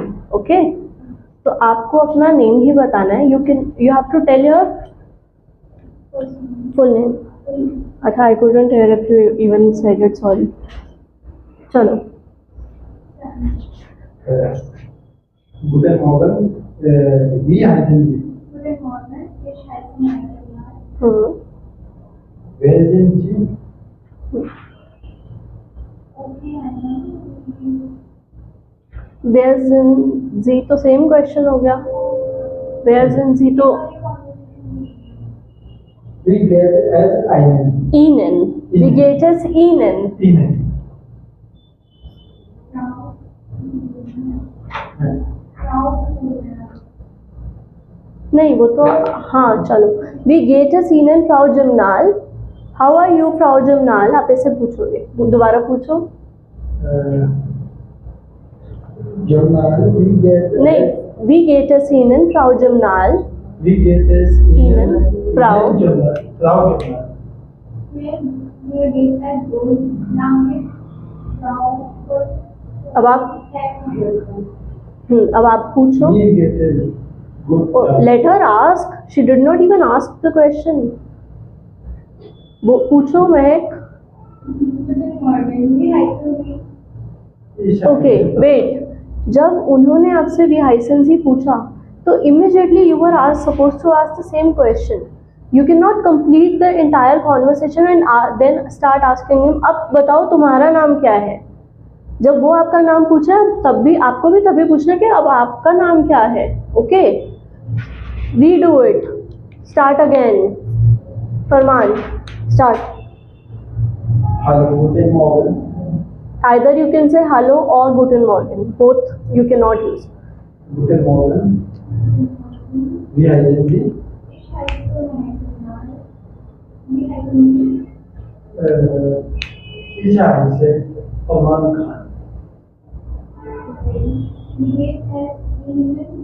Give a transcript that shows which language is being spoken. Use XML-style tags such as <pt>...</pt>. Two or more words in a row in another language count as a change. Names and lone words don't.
<hi>ओके, तो आपको अपना नेम ही बताना है।</hi> <en>You have to tell your full name.</en> <hi>अच्छा,</hi> <en>I couldn't hear if you even said it, sorry.</en> <hi>चलो,</hi> <de>Guten Morgen, wie heißen Sie? Guten Morgen, ich heiße Maria. Wer sind Sie?</de> <en>Okay, Anna.</en> <de>wie heißen Sie</de> <hi>तो सेम क्वेश्चन हो गया।</hi> <de>wie heißen Sie तो Wie geht es Ihnen? ihnen, wie geht es ihnen? Ihnen.</de> <hi>नहीं, वो तो हाँ चलो।</hi> <de>wie geht es Ihnen Frau Simnal,</de> <en>how are you</en> <hi>फ्राउ जिमनाल, आप ऐसे पूछोगे। दोबारा पूछो।</hi> <de>Journal, wie geht es?</de> <hi>नहीं,</hi> <de>wie geht es Ihnen Frau Simnal, Wie geht es Ihnen? Frau? Journal. Frau Journal. Mir geht es gut. Danke, Frau.</de> <hi>अब आप अब आप पूछो।</hi> <de>Mir geht es gut.</de> <en>let her ask, she did not even ask the question.</en> <hi>वो पूछो महक।</hi> <de>Guten Morgen, wie heißen Sie?</de> <en>okay wait,</en> <hi>जब उन्होंने आपसे</hi> <de>wie heißen Sie</de> <hi>पूछा तो</hi> <en>immediately you are supposed to ask the same question. you cannot complete the entire conversation and then start asking him,</en> <hi>अब बताओ तुम्हारा नाम क्या है। जब वो आपका नाम पूछा तब भी आपको भी तभी पूछना कि अब आपका नाम क्या है।</hi> <en>okay, redo it, start again. Farman, start.</en> <de>Hallo, guten Morgen.</de> <en>Either you can say hello or</en> <de>guten morgen,</de> <en>both you cannot use.</en> <de>Guten Morgen. Wie heißen Sie? Ich heiße Maria. Wie heißen Sie? Ich heiße Oman Khan. Wie geht es Ihnen?</de>